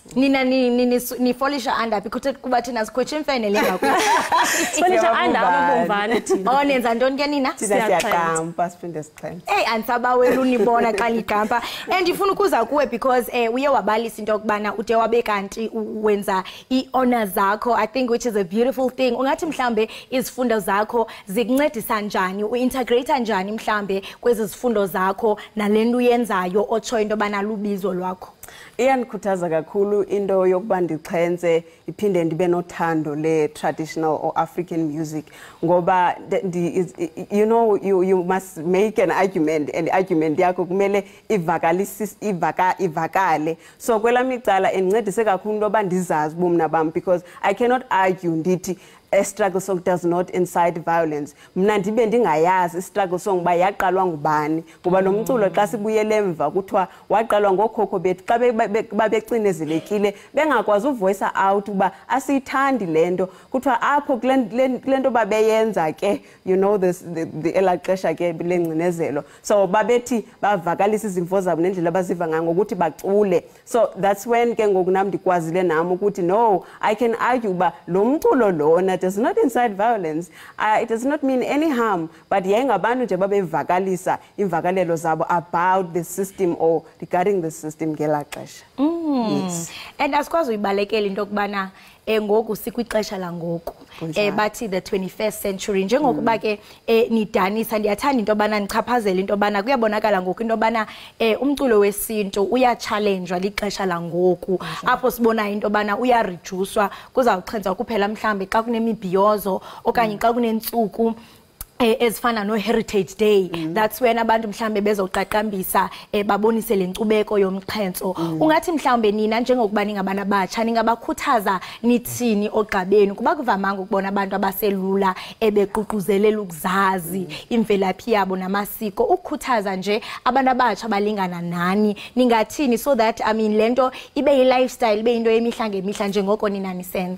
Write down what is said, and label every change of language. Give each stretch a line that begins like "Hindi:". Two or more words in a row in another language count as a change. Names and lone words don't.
Xhosa: Nina nifolisha anda because kuba thina sikhwetshe imfene lenga kuthi. Folisha anda amabomvane thina. Oh nenza ntoni ke nina? Siyaqampa siphinde siqhenze. Hey ansabawela unibona xa ligampa. And ndifuna ukuza kuwe because uye wabalisa into okubana ude wabe kanti wenza i-honors zakho,
English: I think, which is a beautiful thing.
Xhosa: Ungathi mhlambe izifundo zakho zikuncedisa njani, uintegrate njani mhlambe kwezi zifundo zakho nalento uyenzayo otsho into bana lubizo lwakho? Iyandikhuthaza kakhulu into yokuba ndixhenze iphinde ndibe nothando le
English: traditional or African music
Xhosa: ngoba
English: you know you must make an argument
Xhosa: and argument yakho kumele ivakale. So kwelami icala endincedise kakhulu into yoba ndizazi ubumna bam
English: because I cannot argue
Xhosa: ndithi
English: a struggle song does not incite violence.
Xhosa: Mna ndibe ndingayazi
English: struggle song
Xhosa: ba yaqalwa ngubani ngoba lo mculo xa sibuyele emva kuthiwa waqalwa ngokhokho bethu xa babecinezelekile bengakwazi uvoice out uba asiyithandi lento kuthiwa apho kulento babeyenza ke
English: you know this the
Xhosa: elaxesha ke lengcinezelo so babethi bavakalisa izimvo zabo nendlela abaziva ngayo ngokuthi bacule.
English: So that's when
Xhosa: ke ngoku nami ndikwazile nami ukuthi
English: no, I can argue
Xhosa: uba lo mculo lona
English: does not incite violence. It does not mean any harm, but
Xhosa: yengabantu nje babevakalisa imvakalelo zabo
English: about the system or regarding the system
Xhosa: ngela xesha.
English: Yes.
Xhosa: And asikwazi uyibalekela into kubana ngoku sikwixesha langoku bathi
English: the 21st century
Xhosa: njengokuba ke nidanisa ndiyathanda into bana nichaphazela into bana kuyabonakala ngoku into bana umculo wesintu uyachallengewa lixesha langoku apho sibona into bana uyareducewa kuzawuxhentswa kuphela mhlambe xa kunemibhiyozo okanye xa kunentsuku ezifana no Heritage Day.
English: That's when
Xhosa: abantu mhlambe bezoqaqambisa babonise lenkcubeko yomxhentso. Ungathi mhlambe nina njengokuba ningabana abatsha ningabakhuthaza nithini ogqabeni kuba kuvamanga ukubona abantu abaselula ebeququzelela ukuzazi imvelaphi yabo namasiko ukukhuthaza nje abantu abatsha balingana nani ningathini
English: so that
Xhosa: lento ibe yi lifestyle ibe into yemihla ngemihla njengoko nina nisenza?